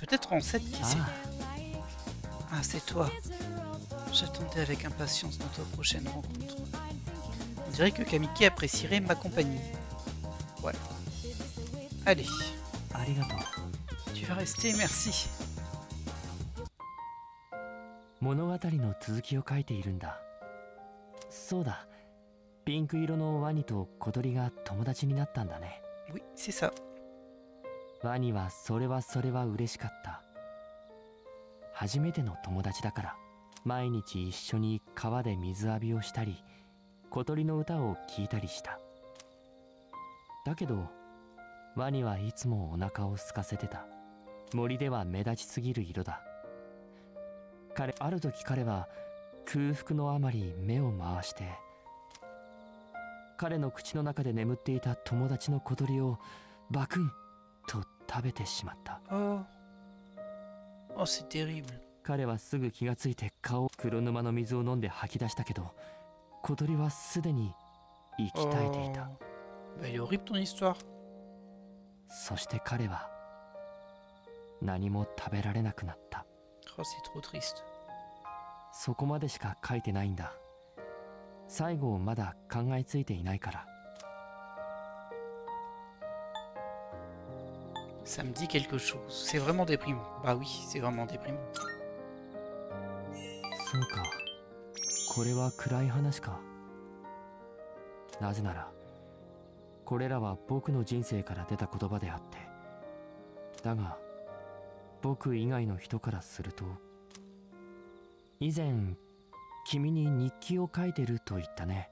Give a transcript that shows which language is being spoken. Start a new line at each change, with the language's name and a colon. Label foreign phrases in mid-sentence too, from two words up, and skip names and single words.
French: Peut-être en 7, qui sait. Ah, c'est toi. J'attendais avec impatience notre prochaine rencontre. On dirait que Kamiki apprécierait ma compagnie. Ouais. Allez. Tu vas rester, merci.
Japanese: 物語の続きを書いているんだ。そうだ。ピンク色のワニと小鳥が友達になったんだね。
French: Oui, c'est ça.
Japanese: ワニはそれは嬉しかった。初めての友達だから毎日一緒に川で水浴びをしたり小鳥の歌を聞いたりした。だけどワニはいつもお腹を空かせてた。森では目立ちすぎる色だ。ある時彼は空腹のあまり目を回して彼の口の中で眠っていた友達の小鳥をバクンと食べてしまった。
French: Oh, c'est terrible.
Japanese: 彼はすぐ気がついて黒沼の水を飲んで吐き出したけど小鳥はすでに息絶えていた。
French: Elle est horrible ton histoire.
Japanese: そして彼は何も食べられなくなった。
French: Oh, c'est trop triste.
Japanese: そこまでしか書いてないんだ。最後をまだ考えついていないから。
French: Ça me dit quelque chose. C'est vraiment déprimant. Bah oui, c'est vraiment déprimant.
Japanese: そうか。これは暗い話か。なぜなら、これらは僕の人生から出た言葉であって。だが、僕以外の人からすると、以前、君に日記を書いてると言ったね。